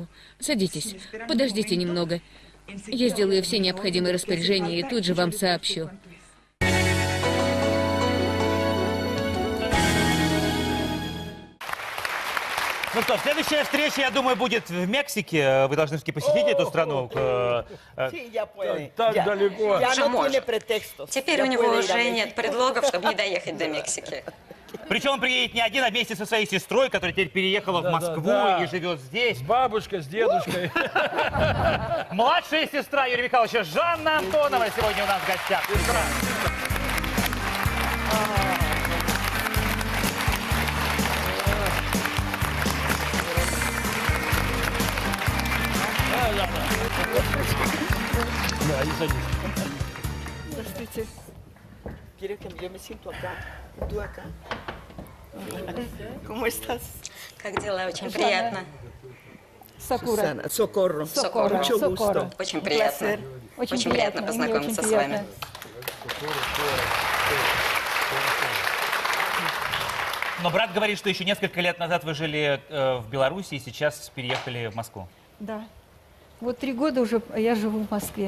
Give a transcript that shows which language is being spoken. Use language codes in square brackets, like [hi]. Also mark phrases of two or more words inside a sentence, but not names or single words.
[ru] Садитесь, подождите немного. Я сделаю все необходимые распоряжения и тут же вам сообщу. Ну что, следующая встреча, я думаю, будет в Мексике. Вы должны все-таки посетить эту страну. [es] Sí, ya puede. [ru] Так [es] ya, [ru] далеко. [es] ya [ru] Уже [es] no [ru] может. [es] tiene pretextos. [ru] Теперь [es] Ya [ru] у него [es] puede ir a [ru] уже нет [es] México. [ru] предлогов, чтобы не доехать до Мексики. Причем он приедет не один, а вместе со своей сестрой, которая теперь переехала в Москву да. и живет здесь. С бабушкой, с дедушкой. Младшая сестра Юрия Михайловича Жанна Антонова сегодня у нас в гостях. Сестра. Да, и садись. Здравствуйте. [es] ¿Quieres que yo me siento acá? ¿Tú acá? ¿Cómo estás? [ru] Как дела? Очень приятно. [es] Susana, Socorro. Socorro. Mucho gusto. [ru] Очень [es] Un [ru] приятно. [es] placer. [ru] Очень приятно познакомиться с вами. Но брат говорит, что еще несколько лет назад вы жили в Беларуси и сейчас переехали в Москву. Да. Вот 3 года уже я живу в Москве.